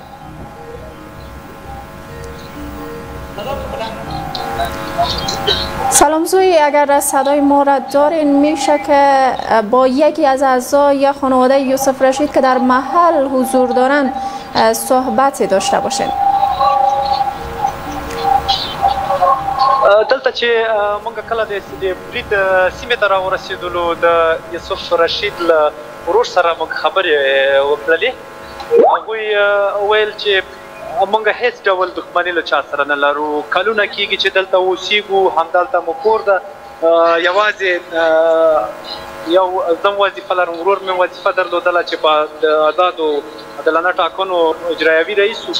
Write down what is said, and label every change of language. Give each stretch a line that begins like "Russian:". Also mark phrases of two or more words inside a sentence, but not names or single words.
Persian: سلام زوی، اگر صدای ما را دارین میشه که با یکی از اعضای خانواده یوسف رشید که در محل حضور دارن صحبتی داشته باشین؟
Pashto: دلته چې موږ کله د برید سیمې ته راورسېدلو د یوسف رشید له ورور سره موږ خبرې وکړلې. هغوی ویل چې موږ هیڅ ډول دښمني له چا سره نه لرو، کلونه کېږي چې دلته اوسېږو، همدلته مو کور ده، یوازې یو زم وظیفه لرم، ورور مې وظیفه درلودله چې په آزادو عادلانه ټاکنو اجرایوي رئیس و.